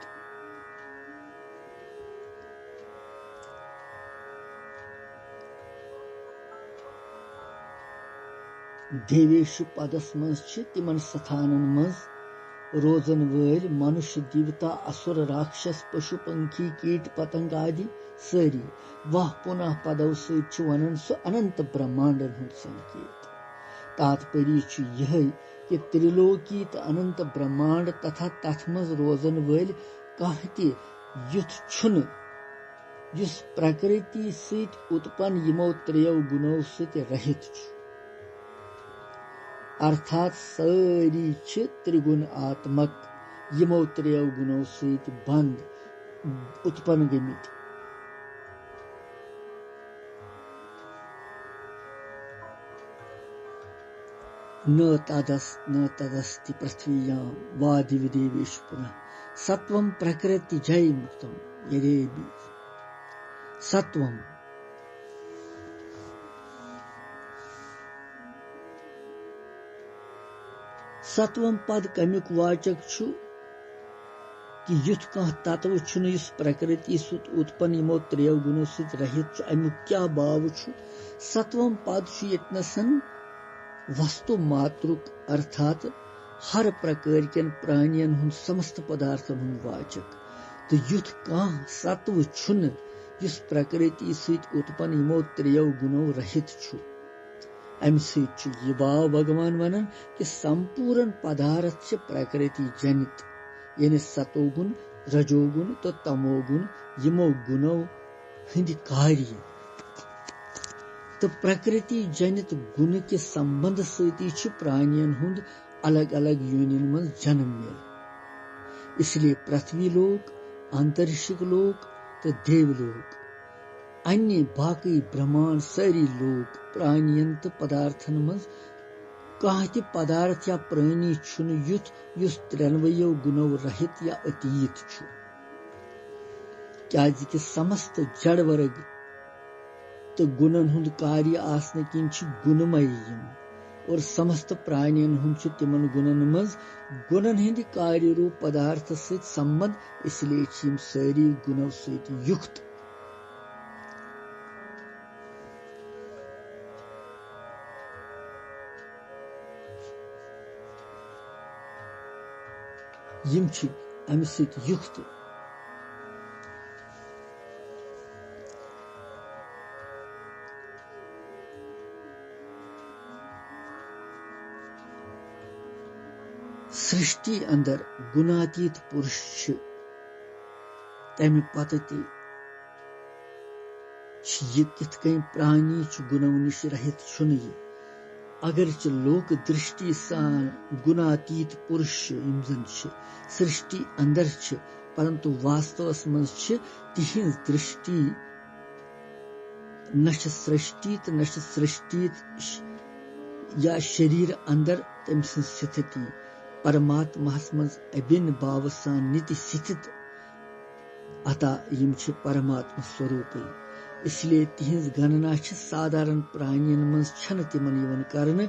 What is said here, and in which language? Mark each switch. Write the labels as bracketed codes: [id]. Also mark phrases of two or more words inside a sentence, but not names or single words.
[ks] देवेशु पदस मज तिमन स्थानन मज रोजन वल मनुष्य देवता असुर राक्षस पशु पंखी कीट पतंग आदि सारी वह पुनः पदव सु वनन सु अनंत ब्रह्मांडन हुंद संकेत। तात्पर्य यह कि त्रिलोकी तो अनंत ब्रह्मांड तथा तथ मज रोजन वल कह युथ छुन युस प्रकृति सहित उत्पन्न यमो त्रेयो गुणों सहित रहित छु। अर्थात सारी त्रिगुण आत्मक यमो त्रेयो गुणों सहित बंद उत्पन्न गमित। [sa] न तदस्ति पृथ्व्याम वा दिवि देवेषु पुनः सत्वं प्रकृति जय मुक्तम यदेवि। [ks] सत्वम सत्वम पद कमिक वाचक छु कि युथ कह तत्व छु इस प्रकृति सुत उत्पन्न यमो त्रेयो गुणों सहित रहित छु अमुक क्या भाव छु। सत्वम पद छु यतनसन वस्तु मातृक अर्थात हर प्रकार के प्राणियन हुन समस्त पदार्थन हुन वाचक। तो युथ कह सत्व छुन इस प्रकृति सहित उत्पन्न यमो त्रेयो गुणों रहित छु। अम सहित यह भाव भगवान वनन कि संपूर्ण पदार्थ से प्रकृति जनित यानी सतोगुण रजोगुण तो तमोगुण यमो गुणों हिंद कार्य। तो प्रकृति जनित गुण के संबंध सहित प्राणियन हुंद अलग अलग योनिन में जन्म मिल। इसलिए पृथ्वी लोक अंतरिक्ष लोक तो देवलोक अन्य बाकी ब्रह्मांड सारी लोक प्राणियन तो पदार्थन मज कह पदार्थ या प्राणी छुन युथ युस त्रेनवयो गुणों रहित या अतीत छु। क्या कि समस्त जड़ वर्ग तो गुणन हुंद कार्य आसने किन गुणमय और समस्त प्राणियन हुंद तिमन गुणन मज गुणन हिंद कार्य रूप पदार्थ सहित संबंध, इसलिए यम सारी गुणों सहित युक्त। यम अमि सहित युक्त। सृष्टि अंदर गुणातीत पुरुष तमि पत यह कित कन प्राणी गुणों निश रहित यह अगर लोक दृष्टि सान गुणातीत पुरुष यम सृष्टि अंदर परंतु वास्तवस मज तिहिंज दृष्टि न सृष्टि तो न सृष्टि या शरीर अंदर तम स्थिति परमात्मा मज अबिन भाव सान नित्य स्थित, अतः यम परमात्मा स्वरूप, इसलिए तिहिंज गणना साधारण प्राणियन मज छन तिमन यवन करन।